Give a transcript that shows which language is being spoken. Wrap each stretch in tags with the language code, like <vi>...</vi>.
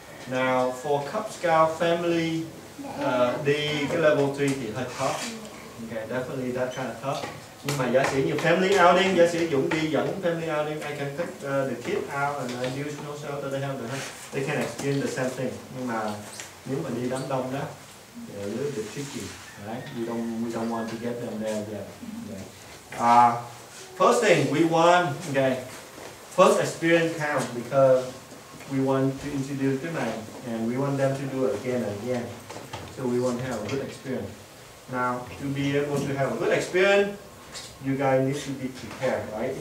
<en>Now for Cub Scout family,</en> <vi>đi cái level 3 thì hơi tough.</vi> <en>Okay, definitely that kind of tough.</en> <vi>Nhưng mà giả sử như family outing,</vi> <en>giả sử Dũng đi dẫn family outing, I can take the kids out and use no shelter. They can experience the same thing.</en> <vi>Nhưng mà nếu mà đi đám đông đó,</vi> <en>a little bit tricky, right? We don't want to get them there yet. Okay. First thing we want, okay. First experience counts because we want to introduce</en> <vi>cái này</vi> <en>and we want them to do it again and again. So we want to have a good experience. Now, to be able to have a good experience, you guys need to be prepared, right?</en>